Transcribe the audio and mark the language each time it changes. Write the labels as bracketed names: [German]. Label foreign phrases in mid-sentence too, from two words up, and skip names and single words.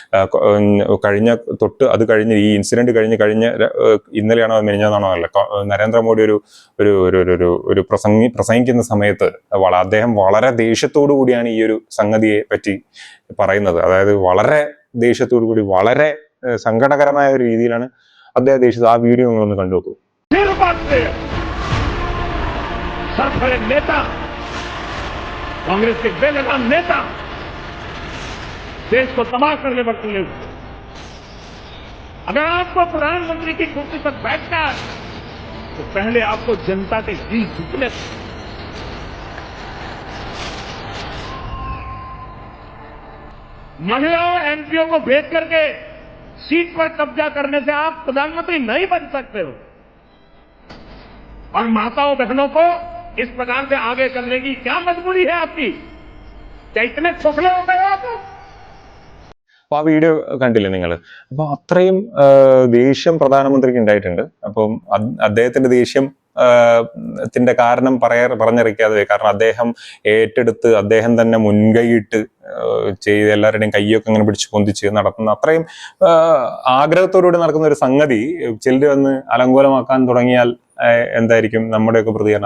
[Malayalam] അത് കഴിഞ്ഞ് ഈ ഇൻസിഡന്റ് കഴിഞ്ഞ ഇന്നലെയാണോ മിനിഞ്ഞാന്നാണോ അല്ല, നരേന്ദ്രമോദി ഒരു പ്രസംഗിക്കുന്ന സമയത്ത് അദ്ദേഹം വളരെ ദേഷ്യത്തോടു കൂടിയാണ് ഈ ഒരു സംഗതിയെ പറ്റി പറയുന്നത്. അതായത് വളരെ ദേഷ്യത്തോടു കൂടി, വളരെ സങ്കടകരമായ ഒരു രീതിയിലാണ് അദ്ദേഹം ദേഷ്യത്തിൽ. ആ വീഡിയോ നിങ്ങളൊന്ന് കണ്ടു നോക്കൂ. [Hindi] कांग्रेस के बेलगाम नेता देश को तबाह करने पर तुले। अगर आपको प्रधानमंत्री की कुर्सी पर बैठना है तो पहले आपको जनता के दिल झुकने, महिलाओं एमपीओ को भेज करके सीट पर कब्जा करने से आप प्रधानमंत्री नहीं बन सकते हो। और माताओं बहनों को इस प्रकार से आगे करने की क्या मजबूरी है आपकी? क्या इतने खोखले हो गए आप? [Malayalam] അപ്പൊ ആ വീഡിയോ കണ്ടില്ലേ നിങ്ങൾ? അപ്പൊ അത്രയും ദേഷ്യം പ്രധാനമന്ത്രിക്ക് ഉണ്ടായിട്ടുണ്ട്. അപ്പം അദ്ദേഹത്തിന്റെ ദേഷ്യം ത്തിന്റെ കാരണം പറഞ്ഞറിയിക്കാതെ, കാരണം അദ്ദേഹം ഏറ്റെടുത്ത് അദ്ദേഹം തന്നെ മുൻകൈയിട്ട് ചെയ്ത് എല്ലാവരുടെയും കയ്യൊക്കെ അങ്ങനെ പിടിച്ച് പൊന്തിച്ച് നടത്തുന്ന അത്രയും ആഗ്രഹത്തോടുകൂടി നടക്കുന്ന ഒരു സംഗതി ചിലർ വന്ന് അലങ്കോലമാക്കാൻ തുടങ്ങിയാൽ എന്തായിരിക്കും നമ്മുടെയൊക്കെ പ്രതികരണം?